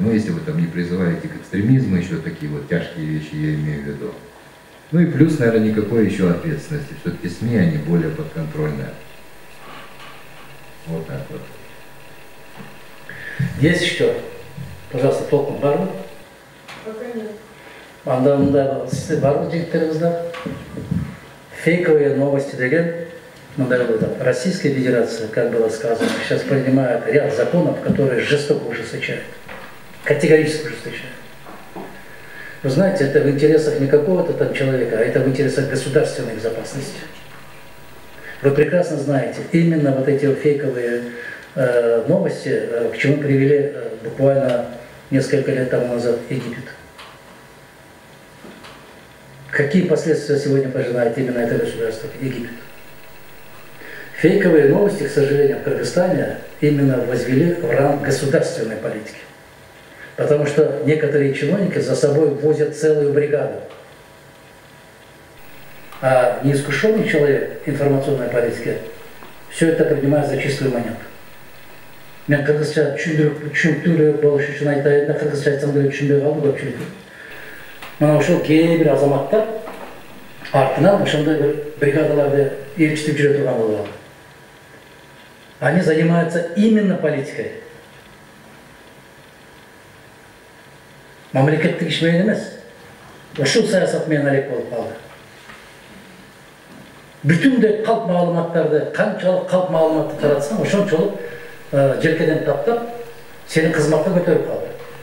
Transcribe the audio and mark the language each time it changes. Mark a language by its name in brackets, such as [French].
[Russian] Ну, если вы там не призываете к экстремизму, еще такие вот тяжкие вещи я имею в виду. Ну и плюс, наверное, никакой еще ответственности. Все-таки СМИ, они более подконтрольные. Вот так вот. Есть еще? Пожалуйста, [Kyrgyz] толком бар ма? [Russian] Пока нет. [Kyrgyz] Анда сізде бар ма жігіттеріңізде? [Russian] Фейковые новости [Kyrgyz] деген, [Russian] Российская Федерация, как было сказано, сейчас принимает ряд законов, которые жестоко ужесточают, категорически ужесточают. Вы знаете, это в интересах не какого-то там человека, а это в интересах государственной безопасности. Вы прекрасно знаете, именно вот эти вот фейковые новости, к чему привели буквально несколько лет тому назад Египет. Какие последствия сегодня пожинает именно это государство, Египет? Фейковые новости, к сожалению, в Кыргызстане именно возвели в ранг государственной политики. Потому что некоторые чиновники за собой возят целую бригаду. А неискушенный человек информационной политики все это принимает за чистую монету. [Kyrgyz] Мен кыргызча түшүнүктүү болуш үчүн айтайын да, кыргызча айтсам деле түшүнбөй калды көпчүлүк. Мына ошол кээ бир азаматтар артынан ошондой бир бригадаларды ээрчитип жүрө турган болуп алды. [Russian] Они занимаются именно политикой. [Kyrgyz] Мамлекеттик иш менен эмес. Ушул саясат менен алек болуп калды. Бүтүндөй калп маалыматтарды, канчалык калп маалыматты таратсаң, ошончолук желкеден таптап, сени кызматка көтөрүп калды.